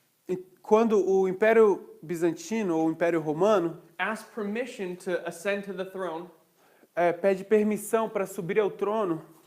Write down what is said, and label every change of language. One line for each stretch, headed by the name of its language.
Portuguese: E quando o Império Bizantino ou o Império Romano
English: asked permission to ascend to the throne,
Portuguese: pede permissão para subir ao trono,